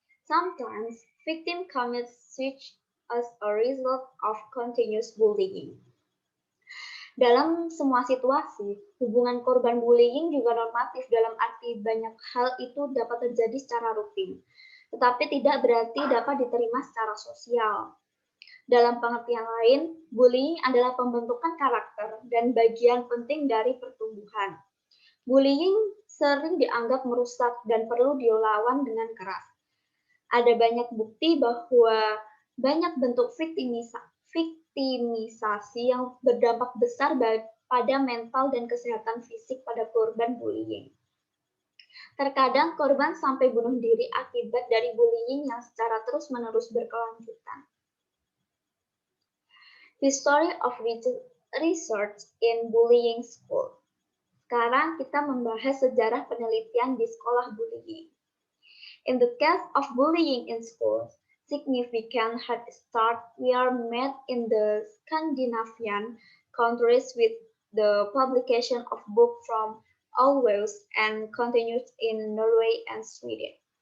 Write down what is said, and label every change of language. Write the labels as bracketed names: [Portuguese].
[English] Sometimes victims commit suicide as a result of continuous bullying. [Indonesian] Dalam semua situasi, hubungan korban bullying juga normatif dalam arti banyak hal itu dapat terjadi secara rutin, tetapi tidak berarti dapat diterima secara sosial. Dalam pengertian lain, bullying adalah pembentukan karakter dan bagian penting dari pertumbuhan. Bullying sering dianggap merusak dan perlu dilawan dengan keras. Ada banyak bukti bahwa banyak bentuk viktimisasi yang berdampak besar pada mental dan kesehatan fisik pada korban bullying. Terkadang korban sampai bunuh diri akibat dari bullying yang secara terus-menerus berkelanjutan. [English] History of research in bullying school. [Indonesian] Sekarang kita membahas sejarah penelitian di sekolah bullying. [English] In the case of bullying in schools, significant head start were made in the Scandinavian countries with the publication of books from Orwell and continued in Norway and Sweden.